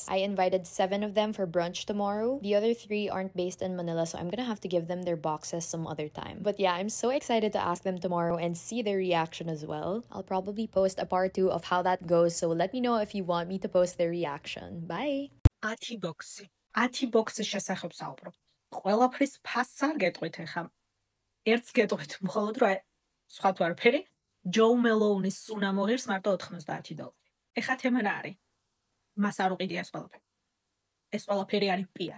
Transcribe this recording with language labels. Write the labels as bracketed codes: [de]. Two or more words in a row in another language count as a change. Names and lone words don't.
[en] I invited 7 of them for brunch tomorrow. The other 3 aren't based in Manila, so I'm gonna have to give them their boxes some other time. But yeah, I'm so excited to ask them tomorrow and see their reaction as well. I'll probably post a part 2 of how that goes, so let me know if you want me to post their reaction. Bye! [ka] 10 ბოქსი. 10 ბოქსის შესახებ საუბრობ. ყველაფრის ფასს არ გეტყვით ახლა. ერთს გეტყვით, მხოლოდ რა სხვა თუ არაფერი. ჯო მელოუნის სუნა მოღირს მარტო $90. ეხლა თემა რა არის? მას არ უყიდია ეს ყველაფერი. ეს ყველაფერი არის PR.